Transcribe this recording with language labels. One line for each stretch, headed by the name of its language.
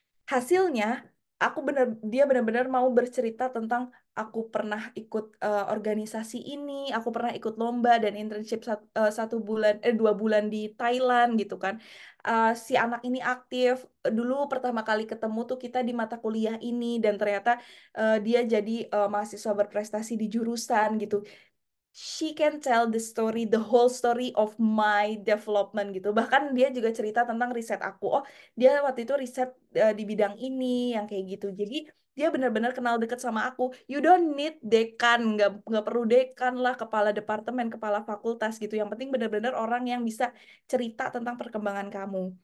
Indonesian: Hasilnya dia benar-benar mau bercerita tentang aku pernah ikut organisasi ini, aku pernah ikut lomba dan internship 1 bulan 2 bulan di Thailand gitu kan. Si anak ini aktif, dulu pertama kali ketemu tuh kita di mata kuliah ini dan ternyata dia jadi mahasiswa berprestasi di jurusan gitu.
English: She can tell the story, the whole story of my development gitu.
Indonesian: Bahkan dia juga cerita tentang riset aku. Oh, dia waktu itu riset di bidang ini, yang kayak gitu. Jadi dia benar-benar kenal deket sama aku.
English: You don't need
Indonesian: dekan, nggak perlu dekan lah, kepala departemen, kepala fakultas gitu. Yang penting benar-benar orang yang bisa cerita tentang perkembangan kamu.